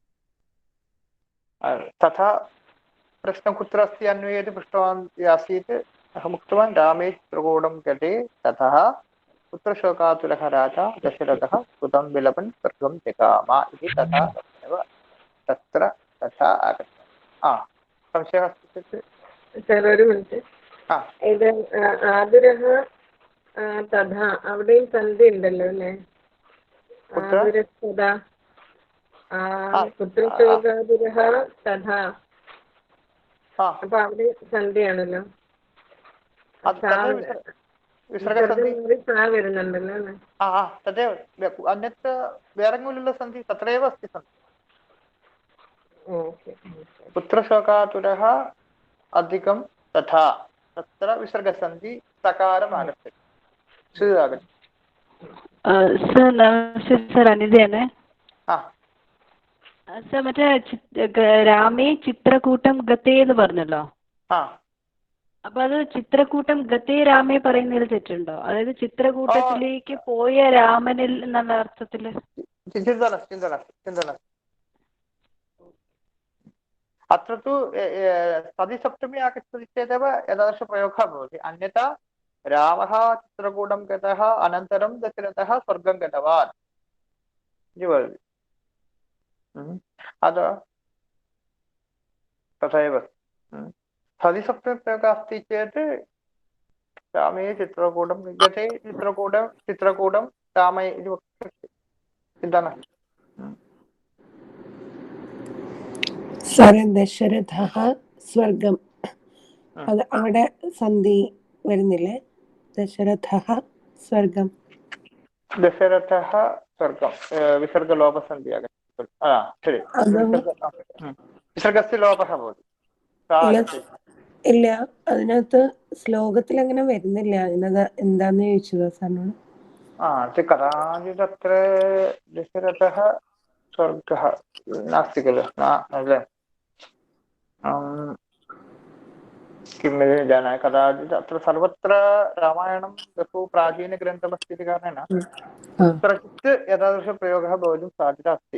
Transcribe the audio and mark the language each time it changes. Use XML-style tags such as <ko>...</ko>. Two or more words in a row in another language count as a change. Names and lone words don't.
<sa>तथा प्रश्नं कुत्र अस्ति अन्वये इति पृष्टवान् आसीत्। अहम् उक्तवान् रामे चित्रकूटं गते ततः पुत्रशोकातुरः राजा दशरथः सुतं विलपन् स्वर्गं जगाम इति तथा तत्रैव तत्र तथा आगतम्। संशयः अस्ति चेत्</sa> <ml>सर ഒരു മിനിറ്റ്. ഇത്</ml> <sa>ആതുരः തഥാ</sa> <ml>അവിടെയും സന്ധി ഉണ്ടല്ലോ അല്ലേ?</ml> <sa>ആതുരഃ പുത്രശോകാതുരः തഥാ,</sa> <ml>അപ്പൊ അവിടെ സന്ധിയാണല്ലോ. വരുന്നുണ്ടല്ലോ അല്ലേ?</ml> <sa>तदेव अन्यत्र वेरङ्गुलिलो सन्ति, तत्रैव अस्ति सन्ति। पुत्रशोकातुरः अधिकं तथा, तत्र विसर्गसन्धि सकारम् आगच्छति, स आगच्छति।</sa> <ml>സർ നമസ്തേ സർ, അനിതയാണ്. സർ മറ്റേ</ml> <sa>രാമേ ചിത്രകൂട്ടം ഗതേ</sa> <ml>എന്ന് പറഞ്ഞല്ലോ. അപ്പൊ അത്</ml> <sa>ചിത്രകൂട്ടം ഗതേ രാമേ</sa> <ml>പറയുന്നതിൽ തെറ്റുണ്ടോ? അതായത് ചിത്രകൂട്ടത്തിലേക്ക് പോയ രാമനിൽ എന്നുള്ള അർത്ഥത്തില്?</ml> <sa>अत्र तु सतिसप्तमी आगच्छति चेदेव एतादृशप्रयोगः भवति। अन्यथा रामः चित्रकूटं गतः अनन्तरं दशरथः स्वर्गं गतवान् इति वदति। अतः तथैव सदिसप्तम्यप्रयोगः अस्ति चेत् रामे चित्रकूटं गते चित्रकूटं रामे इति वक्तुं शक्यते, चिन्ता नास्ति। ദശരഥः സ്വർഗം</sa> <ml>അത് അവിടെ സന്ധി വരുന്നില്ലേ? ദശരഥः സ്വർഗം</ml> <sa>दशरथः स्वर्गं विसर्गलोपसन्धि आगच्छति। शरि, विसर्गस्य लोपः भवति।</sa> <ml>ഇല്ല, അതിനകത്ത് ശ്ലോകത്തിൽ അങ്ങനെ വരുന്നില്ല. അതിനത് എന്താന്ന് ചോദിച്ചതാ സാറിനോട്.</ml> <sa>कदाचिदत्र दशरथः स्वर्गः नास्ति खलु, किमिति न जानामि। कदाचित् अत्र सर्वत्र रामायणं बहु प्राचीनग्रन्थमस्ति इति कारणेन कुत्रचित् एतादृशप्रयोगः भवितुं साध्यता अस्ति।</sa>